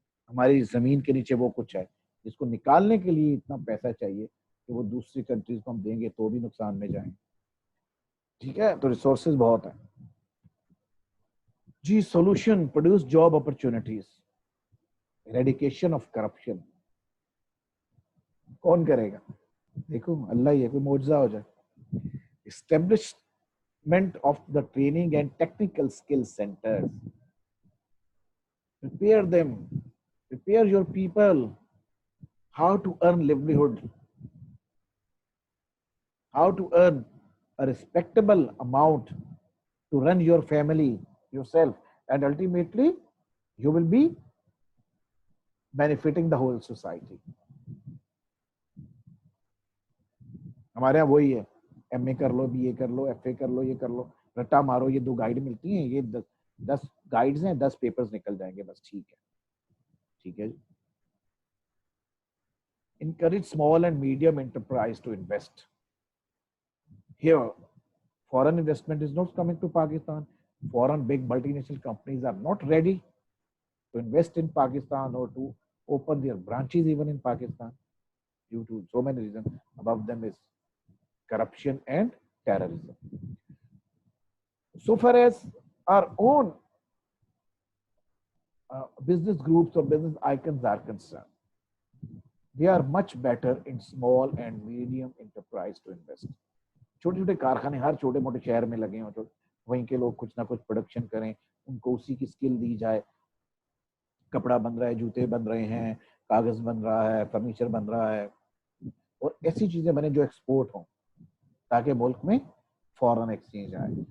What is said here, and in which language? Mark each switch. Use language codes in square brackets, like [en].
[ur] ہماری زمین کے نیچے وہ کچھ ہے جس کو نکالنے کے لیے اتنا پیسہ چاہیے کہ وہ دوسری کنٹریز کو ہم دیں گے تو بھی نقصان میں جائیں. ٹھیک ہے, تو ریسورسز بہت ہیں جی. [en] Solution, produce job opportunities, eradication of corruption. [ur] کون کرے گا؟ دیکھو اللہ ہی ہے, کوئی معجزہ ہو جائے. [en] Establishment of the training and technical skill centres, prepare them, prepare your people how to earn livelihood, how to earn a respectable amount to run your family, yourself, and ultimately you will be benefiting the whole society. [ur] ہمارے یہاں وہی ہے, M اے کر لو, be اے کر لو, F A کر لو, یہ کر لو, رٹا مارو, یہ 2 گائیڈ ملتی ہیں, یہ 10 گائیڈز ہیں, 10 پیپرز نکل جائیں گے بس. ٹھیک ہے, ٹھیک ہے. [en] Encourage small and medium enterprise to invest. Here, foreign investment is not coming to Pakistan. Foreign big multinational companies are not ready to invest in Pakistan or to open their branches even in Pakistan due to so many reasons. Above them is corruption and terrorism. So far as our own business groups or business icons are concerned, they are much better in small and medium enterprise to invest. [ur] چھوٹے چھوٹے کارخانے ہر چھوٹے موٹے شہر میں لگے ہوں, وہیں کے لوگ کچھ نہ کچھ پروڈکشن کریں, ان کو اسی کی اسکل دی جائے. کپڑا بن رہا ہے, جوتے بن رہے ہیں, کاغذ بن رہا ہے, فرنیچر بن رہا ہے, اور ایسی چیزیں بنے جو ایکسپورٹ ہوں تاکہ ملک میں فورن ایکسچینج آئے.